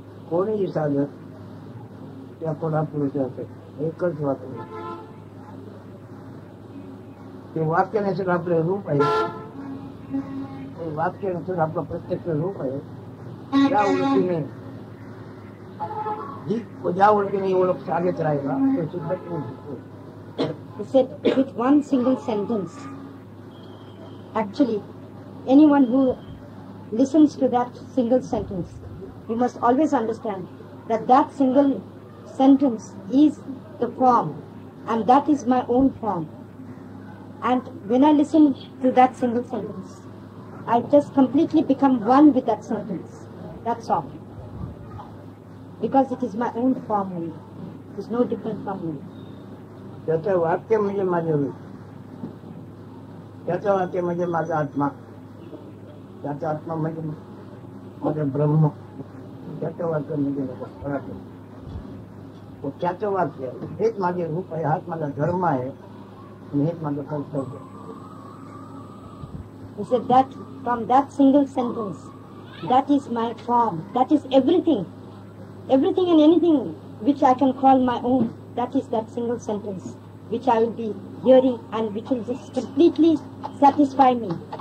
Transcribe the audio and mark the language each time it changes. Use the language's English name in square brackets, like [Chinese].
[Marathi] कोणीही साधक त्या पुढापुढे एकच वाक्य, ते वाक्य नसेल आपलं रूप आहे, ते वाक्य नसेल आपलं प्रत्यक्ष रूप आहे. त्या ओळखीने ज्या ओळखीने ओळख सागत राहिला तो सिद्ध करू शकतो. [English] He said with one single sentence. Actually, anyone who listens to that single sentence, you must always understand that that single sentence is the form, and that is my own form. And when I listen to that single sentence, I just completely become one with that sentence. That's all. Because it is my own form only. It is no different from me. [Marathi] त्याचं वाक्य म्हणजे माझे रूप, त्याचं वाक्य म्हणजे माझा आत्मा, त्याचा आत्मा म्हणजे माझं ब्रह्म, त्याचं वाक्य म्हणजे पराक्रम. त्याचं वाक्य हेच माझे रूप आहे, हाच माझा धर्म आहे आणि हेच माझं कर्तव्य. [English] He said that from that single sentence, that is my form, that is everything. Everything and anything which I can call my own, that is that single sentence which I will be hearing and which will just completely satisfy me.